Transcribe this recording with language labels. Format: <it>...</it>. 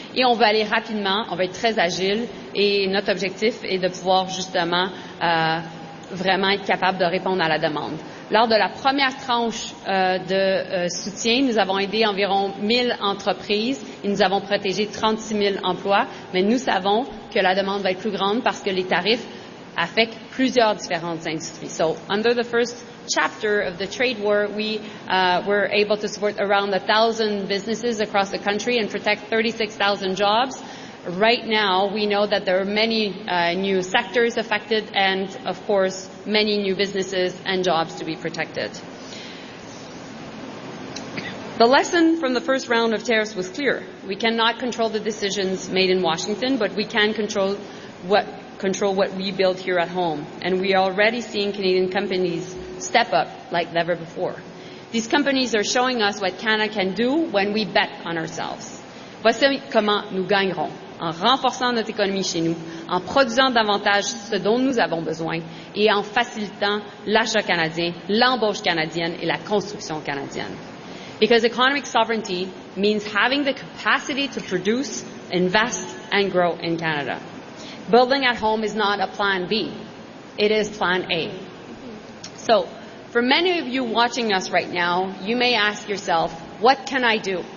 <fr>Et on veut aller rapidement, on va être très agile, et notre objectif est de pouvoir justement vraiment être capable de répondre à la demande. Lors de la première tranche soutien, nous avons aidé environ 1000 entreprises et nous avons protégé 36 000 emplois, mais nous savons que la demande va être plus grande parce que les tarifs affectent plusieurs différentes industries.</fr> <en>So, under the first chapter of the trade war, we were able to support around 1,000 businesses across the country and protect 36,000 jobs. Right now, we know that there are many new sectors affected and, of course, many new businesses and jobs to be protected. The lesson from the first round of tariffs was clear. We cannot control the decisions made in Washington, but we can control what we build here at home. And we are already seeing Canadian companies step up like never before. These companies are showing us what Canada can do when we bet on ourselves.</en> <fr>Voici comment nous gagnerons. En renforçant notre économie chez nous, en produisant davantage ce dont nous avons besoin et en facilitant l'achat canadien, l'embauche canadienne et la construction canadienne.</fr> <en>Because economic sovereignty means having the capacity to produce, invest and grow in Canada. Building at home is not a plan B, it is plan A. So, for many of you watching us right now, you may ask yourself, what can I do?</en>